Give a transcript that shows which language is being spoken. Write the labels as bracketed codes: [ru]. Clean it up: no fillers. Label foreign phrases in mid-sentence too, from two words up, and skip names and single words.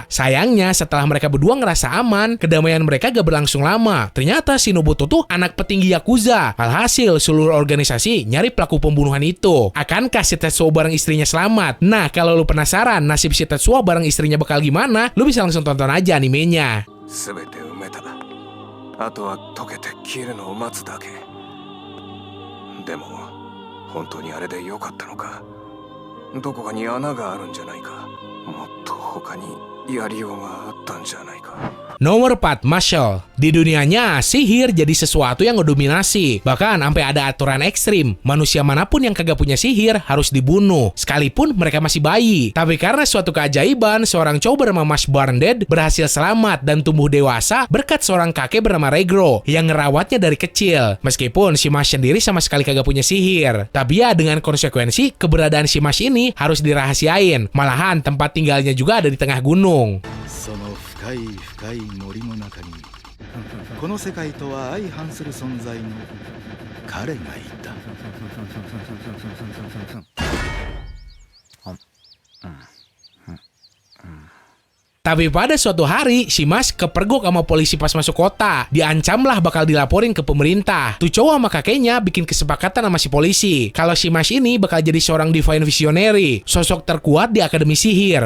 [id] Sayangnya setelah mereka berdua ngerasa aman, kedamaian mereka gak berlangsung lama. Ternyata si Nobuto tuh anak petinggi Yakuza. Alhasil seluruh organisasi nyari pelaku pembunuhan itu. Akankah si Tetsuo bareng istrinya selamat? Nah, kalau lu penasaran nasib si Tetsuo bareng istrinya bakal gimana, lu bisa langsung tonton aja animenya. [ja] すべて埋めた。あとは溶けて消えるのを待つだけ。でも本当にあれで良かったのか。どこかに穴があるんじゃないか。もっと他にやりようがあったんじゃないか。 [id] Nomor 4, Marshall. Di dunianya, sihir jadi sesuatu yang ngedominasi. Bahkan sampai ada aturan ekstrim. Manusia manapun yang kagak punya sihir harus dibunuh, sekalipun mereka masih bayi. Tapi karena suatu keajaiban, seorang cowok bernama Mash Barnded berhasil selamat dan tumbuh dewasa berkat seorang kakek bernama Regro yang ngerawatnya dari kecil. Meskipun si Mash sendiri sama sekali kagak punya sihir. Tapi ya dengan konsekuensi, keberadaan si Mash ini harus dirahasiain. Malahan tempat tinggalnya juga ada di tengah gunung. [ja] 深い深い森の中にこの世界とは相反する存在の彼がいた。 [id] Tapi pada suatu hari, si Mas kepergok sama polisi pas masuk kota. Diancamlah bakal dilaporin ke pemerintah. Tuh cowok sama kakeknya bikin kesepakatan sama si polisi kalau si Mas ini bakal jadi seorang [en] divine visionary, [id] sosok terkuat di akademi sihir.